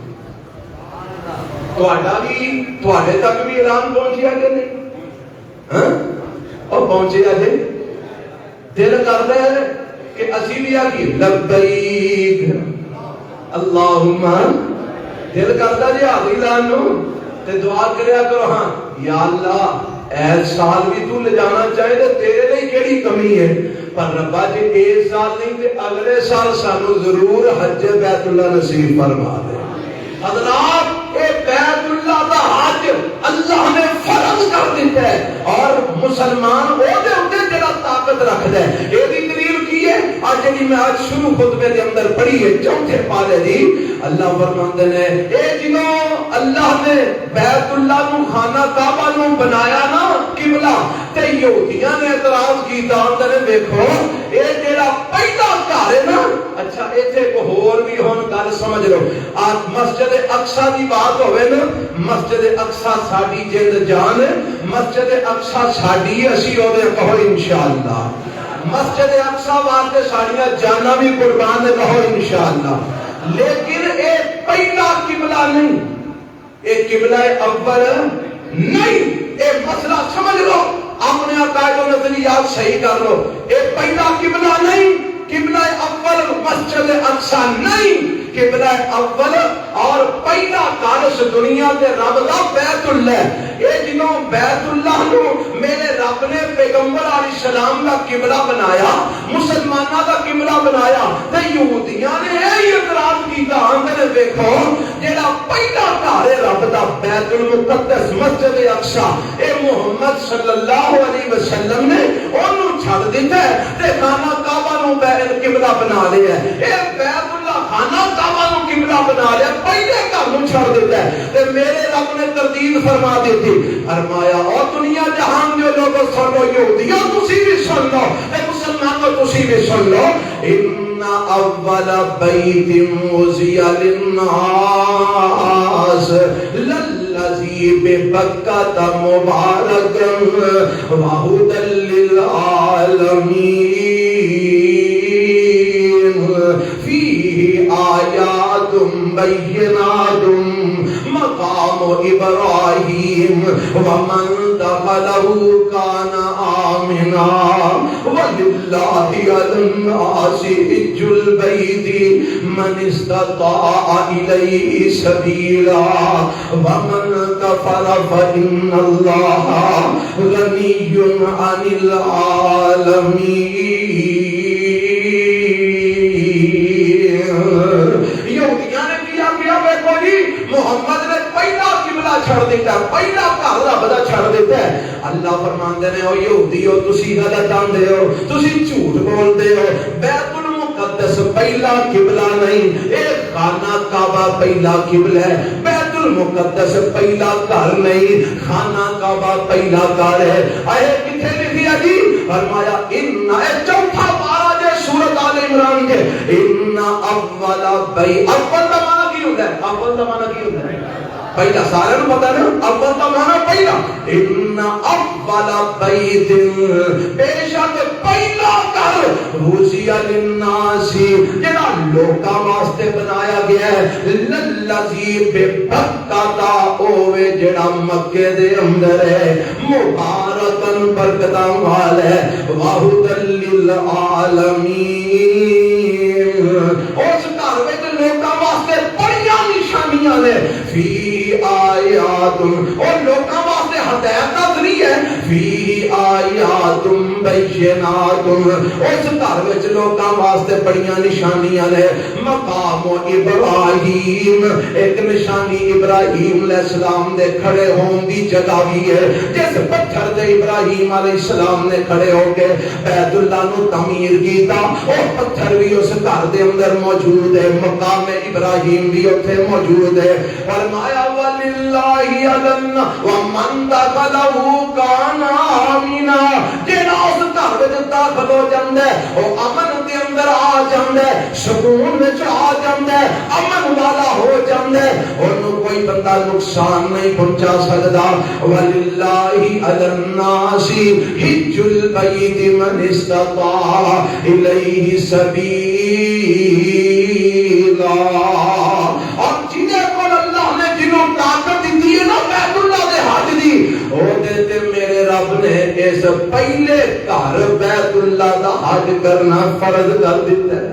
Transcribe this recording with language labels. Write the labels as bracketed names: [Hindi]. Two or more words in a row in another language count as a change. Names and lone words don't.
[Punjabi] تواڈے تک بھی اعلان پہنچیا کہ نہیں؟ ہاں اور پہنچیا جی. دل کردا ہے کہ اسی بھی آگے [Arabic] لبیک اللہم, [Punjabi] دل کردا جی آگے اعلان نو تے دعا کریا کرو, ہاں یا اللہ اے سال بھی تو لے جانا چاہے تے تیرے لیے کیڑی کمی ہے, پر ربا جی اس سال نہیں تے اگلے سال سانو ضرور حج بیت اللہ نصیب فرما دے. حضرات اے بیت اللہ دا حج اللہ نے فرض کر دیتا ہے, اور مسلمان وہ دے اندے جڑا طاقت رکھدا ہے. اے دی دلیل کی ہے؟ آج جڑی میں آج شروع خطبے دے اندر پڑھی ہے چوتھے پارے دی, اللہ فرماندے نے اے جنوں اللہ نے بیت اللہ نو خانہ کعبہ نو بنایا نا قبلہ, تے یہودیاں نے اعتراض کیتا, اندر نے دیکھو اے جڑا پہلا گھر ہے نا, اچھا ایتھے کو ہور بھی ہن گل سمجھ لو. آج مسجد اقصی دی بات ہوئے نا, مسجد اقصی ساڈی جند جان ہے, مسجد اقصی ساڈی ہے, اسی او دے کہو انشاءاللہ. مسجد اقصی واسطے ساڈیاں جاناں بھی قربان ہے, کہو انشاءاللہ. لیکن اے پہلا قبلہ نہیں, اے قبلہ اول نہیں. اے مسئلہ سمجھ لو, اپنے عقائد و نظریات صحیح کر لو. اے پہلا قبلہ نہیں, قبلہ اول مسجد اقصی نہیں, قبلہ اول اور پہلا کارش دنیا دے رب دا بیت اللہ. اے جنوں بیت اللہ نو میرے رب نے پیغمبر [Arabic] علیہ السلام [Punjabi] دا قبلہ بنایا, مسلماناں دا قبلہ بنایا, تے یہودیاں نے یہ اعتراض کیتا, اندر دیکھو جڑا پہلا گھر ہے رب دا بیت المقدس مسجد اقصی, اے محمد [Arabic] صلی اللہ علیہ وسلم [Punjabi] نے اونوں چھڑ دتا ہے تے خانہ کعبہ نو قبلہ بنا لیا ہے. اے بیت اللہ خانہ کعبہ نو قبلہ بنا لیا, پہلے گھر نو چھڑ دیتا ہے. تے میرے رب نے تردید فرما دیتی, فرمایا او دنیا جہان جو لوگوں سنو, یہودیوں تسی بھی سن لو, تے مسلمانوں تسی بھی سن لو. [Arabic] ان اول بیت وضع للناس للذی ببکۃ مبارکا وہدی للعالمین آیات بینات مقام ابراہیم ومن دخلہ کان آمنا وللہ علی الناس حج البیت من استطاع الیہ سبیلا ومن کفر فإن اللہ غنی عن العالمین. [Punjabi] محمد نے پہلا قبلہ چھڑ دیتا ہے, پہلا گھر رب دا چھڑ دیتا ہے. اللہ فرماندے نے او یہودیو تسی غلط جاندے ہو, تسی جھوٹ بولدے ہو. بیت المقدس پہلا قبلہ نہیں, اے خانہ کعبہ پہلا قبلہ ہے. بیت المقدس پہلا گھر نہیں, خانہ کعبہ پہلا گھر ہے. اے کتھے لکھیا جی؟ فرمایا ان, اے چوتھا پارہ جے سورۃ آل عمران کے, [Arabic] ان اول بیت, [Punjabi] اول دا معنی کی ہوتا ہے؟ اول دا معنی کی ہوتا ہے؟ پہلا. سارے نو پتہ ہے نا اول دا معنی پہلا. [Arabic] ان اول بیت, [Punjabi] بے شک پہلا گھر [Arabic] وضع للناس [Punjabi] جڑا لوکاں واسطے بنایا گیا ہے, [Arabic] للذی ببکۃ [Punjabi] اوے جڑا مکے دے اندر ہے, مبارکن برکتاں والا ہے, [Arabic] وہدی للعالمین. [Punjabi] اس گھر وچ لوکاں واسطے بڑیاں نشانیاں نے, [Arabic] فی آیات, [Punjabi] اور لوکاں واسطے ہدایت کا ذریعہ ہے. [Arabic] فی آیات بینات, [Punjabi] اس گھر وچ لوکاں واسطے بڑیاں نشانیاں نے. مقام ابراہیم, ایک نشانی ابراہیم [Arabic] علیہ السلام [Punjabi] دے کھڑے ہون دی جگہ بھی ہے. جس پتھر دے ابراہیم [Arabic] علیہ السلام [Punjabi] نے کھڑے ہو کے بیت اللہ نو تعمیر کیتا, وہ پتھر بھی اس گھر دے اندر موجود ہے. مقام ابراہیم بھی اتنے موجود ہے. فرمایا [Arabic] وللہ علن ومن دخلہ کان آمنا, [Punjabi] جڑا اس گھر وچ داخل ہو جاندا ہے وہ امن دے اندر آ جاندا ہے, سکون وچ آ جاندا ہے, امن والا ہو جاندا ہے. اونوں کوئی بندہ نقصان نہیں پہنچا سکدا. [Arabic] وللہ علی الناس حج البیت من استطاع الیہ سبیلا, [Punjabi] اور جنہیں کو اللہ نے جنہوں طاقت دی ہے نا بیت اللہ دے حج دی, او دے تے میرے رب نے اس پہلے گھر بیت اللہ دا حج کرنا فرض کر دیتا ہے.